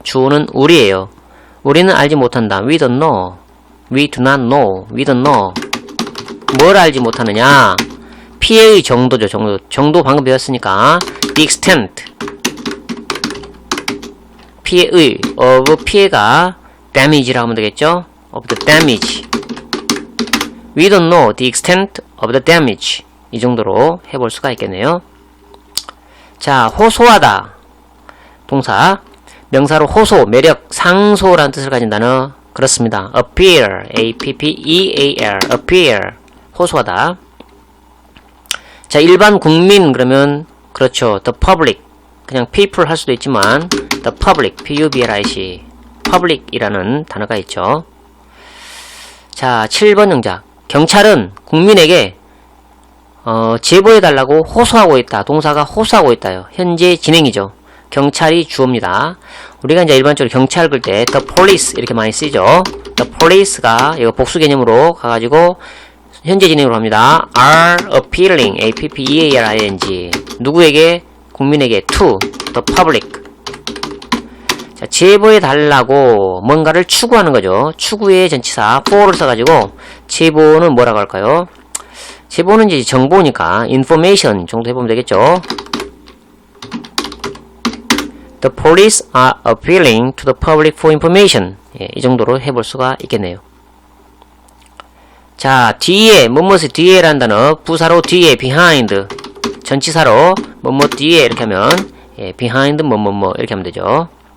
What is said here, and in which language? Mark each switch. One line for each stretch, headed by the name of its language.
English: 주어는 우리예요. 우리는 알지 못한다. We don't know. We do not know. We don't know.
Korean: 뭘 알지 못하느냐? 피해의 정도죠. 정도 방금 배웠으니까 the extent. 피해의 of 피해가 damage라고 하면 되겠죠.
English: of the damage. We don't know the extent of the damage.
Korean: 이 정도로 해볼 수가 있겠네요. 자, 호소하다. 동사. 명사로 호소, 매력, 상소라는 뜻을 가진 단어. 그렇습니다.
English: appear, A-P-P-E-A-R, appear, 호소하다.
Korean: 자, 일반 국민 그러면 그렇죠. the public, 그냥 people 할 수도 있지만 the public, P-U-B-L-I-C, public이라는 단어가 있죠. 자, 7번 영작. 경찰은 국민에게 제보해달라고 호소하고 있다. 동사가 호소하고 있다요. 현재 진행이죠. 경찰이 주어입니다. 우리가 이제 일반적으로 경찰 그럴 때 the police 이렇게 많이 쓰죠. the police가 이거 복수 개념으로 가가지고 현재 진행으로 합니다.
English: are appealing, A-P-P-E-A-R-I-N-G. 누구에게? 국민에게. to the public.
Korean: 자, 제보해달라고 뭔가를 추구하는 거죠. 추구의 전치사 for를 써가지고 제보는 뭐라고 할까요? 제보는 이제 정보니까 information 정도 해보면 되겠죠.
English: The police are appealing to the public for information.
Korean: 예, 이 정도로 해볼 수가 있겠네요. 자, 뒤에, 뭐뭇의 뒤에라는 단어, 부사로 뒤에, behind, 전치사로 뭐뭐 뒤에 이렇게 하면, 예, behind 뭐뭐뭐 이렇게 하면 되죠.